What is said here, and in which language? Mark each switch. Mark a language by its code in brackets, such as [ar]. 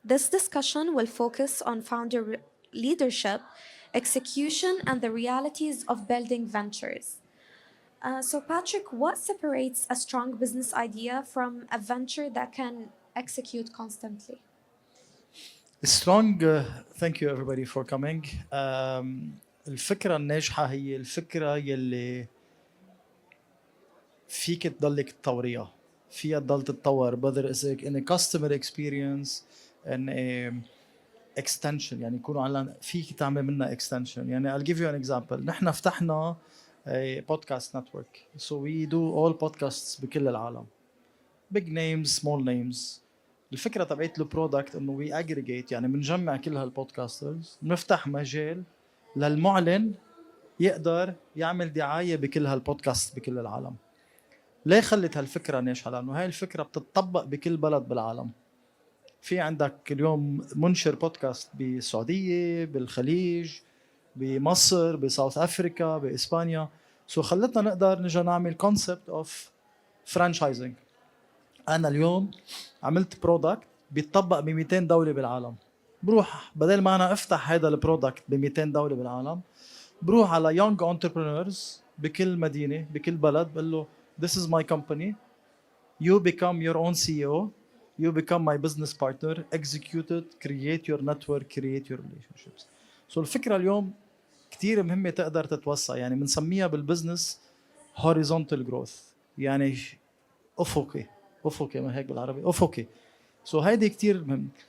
[en] This discussion will focus on founder leadership, execution, and the realities of building ventures. So, Patrick, what separates a strong business idea from a venture that can execute constantly? strong thank you everybody for coming. [ar] الفكرة الناجحة هي الفكرة يلي فيك تضلك تطوريها، فيها تضل تتطور [en] whether it's in a customer experience and a extension، [ar] يعني يكونوا على فيك تعمل منها extension. [en] يعني I'll give you an example. [ar] نحن فتحنا [en] a podcast network, so we do all podcasts [ar] بكل العالم، [en] big names small names. [ar] الفكرة تبعت له برودكت انه [en] we aggregate، [ar] يعني بنجمع كل هالبودكاسترز، بنفتح مجال للمعلن يقدر يعمل دعاية بكل هالبودكاست بكل العالم. ليه خلت هالفكرة ناجحة؟ لأنه هاي الفكرة بتطبق بكل بلد بالعالم. في عندك اليوم منشر بودكاست بالسعودية، بالخليج، بمصر، بساوث أفريكا، بإسبانيا. سو خلتنا نقدر نجي نعمل [en] concept of franchising. [ar] أنا اليوم عملت برودكت بيتطبق ب 200 دولة بالعالم. بروح بدل ما أنا أفتح هذا البرودكت ب 200 دولة بالعالم، بروح على [en] young entrepreneurs [ar] بكل مدينة بكل بلد، بقول له [en] this is my company, you become your own CEO, you become my business partner, execute it, create your network, create your relationships. [ar] So الفكرة اليوم كتير مهمة تقدر تتوسع، يعني بنسميها بالبزنس [en] horizontal growth، [ar] يعني أفقي ما هيك بالعربي، أفقي. سو هيدي كتير مهم.